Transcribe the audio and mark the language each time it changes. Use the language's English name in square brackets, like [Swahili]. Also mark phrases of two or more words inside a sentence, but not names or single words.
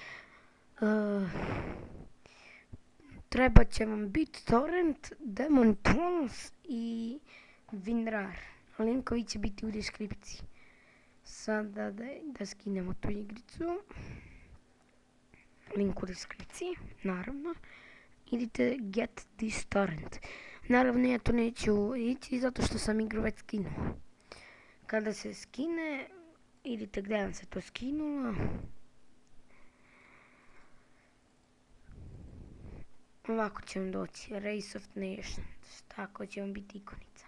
[Croatian] Treba će vam BitTorrent, Deamon Tools i winrar. Linkovi će biti u deskripciji. Sada da skinemo tu igricu. Link u deskripciji, naravno. Idite [English] get this torrent. [Croatian] Naravno ja to neću ići zato što sam igru već skinuo. Kada se skine, idite gdje vam se to skinulo. Ovako će vam doći Race of Nations, tako će vam biti ikonica.